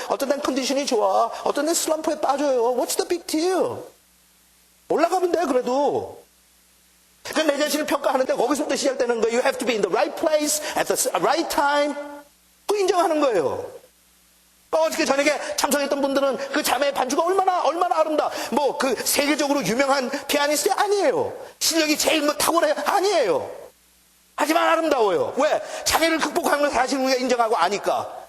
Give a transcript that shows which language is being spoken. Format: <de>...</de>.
<ko>어떤 데는 컨디션이 좋아. 어떤 데는 슬럼프에 빠져요.</ko> <en>What's the big deal?</en> <ko>올라가면 돼, 그래도. 그러니까 내 자신을 평가하는데 거기서부터 시작되는 거예요.</ko> <en>You have to be in the right place at the right time.</en> <ko>그 인정하는 거예요. 어저께 저녁에 참석했던 분들은 그 자매의 반주가 얼마나 아름다. 뭐 그 세계적으로 유명한 피아니스트 아니에요. 실력이 제일 뭐 탁월해요. 아니에요. 하지만 아름다워요. 왜? 장애를 극복하는 걸 사실 우리가 인정하고 아니까.</ko>